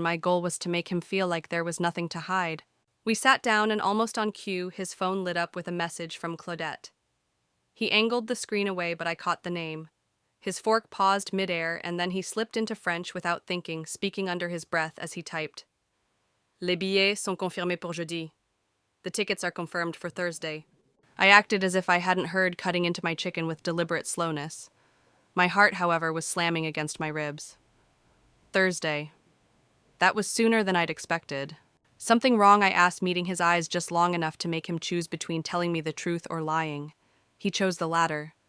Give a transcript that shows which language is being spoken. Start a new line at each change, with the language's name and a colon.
English: My goal was to make him feel like there was nothing to hide. We sat down, and almost on cue, his phone lit up with a message from Claudette. He angled the screen away, but I caught the name. His fork paused midair, and then he slipped into French without thinking, speaking under his breath as he typed.
French: "Les billets sont confirmés pour jeudi.
English: The tickets are confirmed for Thursday." I acted as if I hadn't heard, cutting into my chicken with deliberate slowness. My heart, however, was slamming against my ribs. Thursday. That was sooner than I'd expected. Something wrong? I asked, meeting his eyes just long enough to make him choose between telling me the truth or lying. He chose the latter.